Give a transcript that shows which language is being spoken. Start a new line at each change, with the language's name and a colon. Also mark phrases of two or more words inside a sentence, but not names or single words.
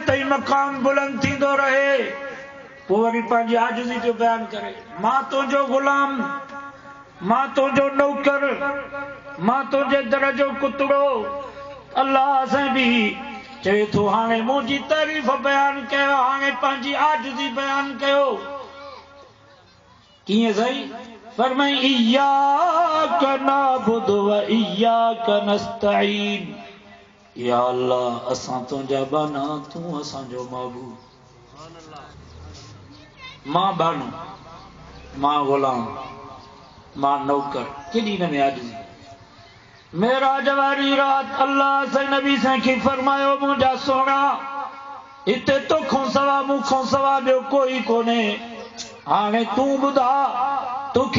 Sindhi: ऐं मकाम बुलंद थींदो रहे पोइ वरी पंहिंजी आजिज़ी जो बयान करे मां तुंहिंजो गुलाम मां तुंहिंजो नौकर मां तुंहिंजे दर जो कुतड़ो अल्लाह साईं बि चवे थो हाणे मुंहिंजी तारीफ़ बयान कयो हाणे पंहिंजी आजिज़ी बयान कयो कीअं साईं फरमाई
Arabic: إياك نعبد وإياك نستعين يا الله
Sindhi: असां तुंहिंजा बाना तूं असांजो महबूब मां बानो मां गुलाम मां नौकर केॾी न में आजिज़ी मेराज वारी रात अल्लाह से नबी साईं खे फरमायो मुंहिंजा सोना हिते तोखां सवा मूंखां सवा ॿियो कोई कोन्हे हाणे तूं ॿुधा तोखे